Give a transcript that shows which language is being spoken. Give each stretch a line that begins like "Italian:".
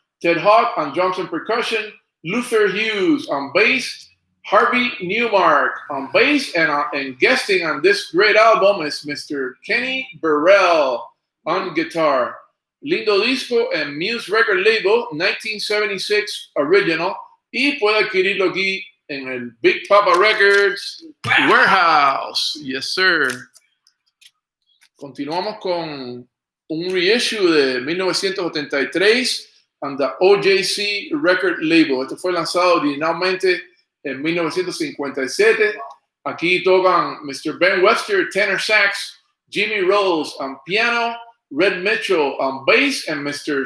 English: Ted Hawk on drums and percussion. Luther Hughes on bass. Harvey Newmark on bass, and guesting on this great album is Mr. Kenny Burrell on guitar.
Spanish: Lindo disco en Muse Record Label, 1976 original, y puede adquirirlo aquí en el Big Papa Records Warehouse.
English: Yes, sir.
Spanish: Continuamos con un reissue de 1983
English: on the OJC Record Label.
Spanish: Este fue lanzado originalmente en 1957. Aquí tocan Mr.
English: Ben Webster, tenor sax, Jimmy Rose on piano, Red Mitchell on bass, and Mr.